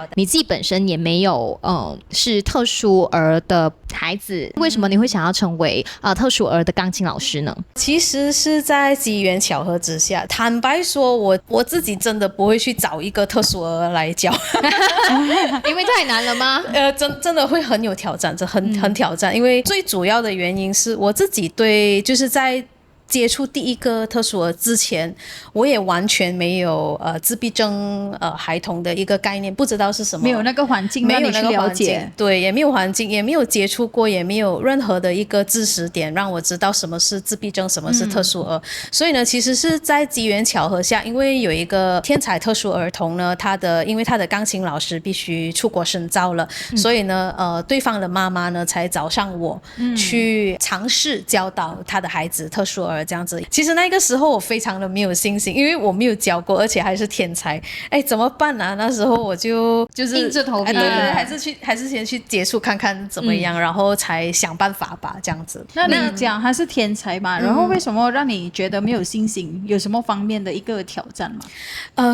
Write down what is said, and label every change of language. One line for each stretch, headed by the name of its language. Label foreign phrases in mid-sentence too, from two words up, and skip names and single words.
Chinese: 你自己本身也沒有是特殊兒的孩子，為什麼你會想要成為特殊兒的鋼琴老師呢？其實是在機緣巧合之下，坦白說我自己真的不會去找一個特殊兒來教。因為太難了嗎？真的會很有挑戰，这很挑戰。因為最主要的原因是我自己对，就是在接觸第一個特殊兒之前，我也完全沒有自閉症孩童的一個概念，不知道是什麼，沒有那個環境讓你去了解，對，也沒有環境，也沒有接觸過，也沒有任何的一個知識點讓我知道什麼是自閉症，什麼是特殊兒。所以呢，其實是在機緣巧合下，因為有一個天才特殊兒童呢，因為他的鋼琴老師必須出國深造了，所以呢，對方的媽媽呢才找上我去嘗試教導他的孩子特殊兒。這樣子，其實那個時候我非常的沒有信心，因為我沒有教過，而且還是天才，怎麼辦啊？那時候我就是硬着頭皮，對，還是先去接觸看看怎麼樣，然後才想辦法吧，這樣子。那你講他是天才嘛？然後為什麼讓你覺得沒有信心？有什麼方面的一個挑戰嗎？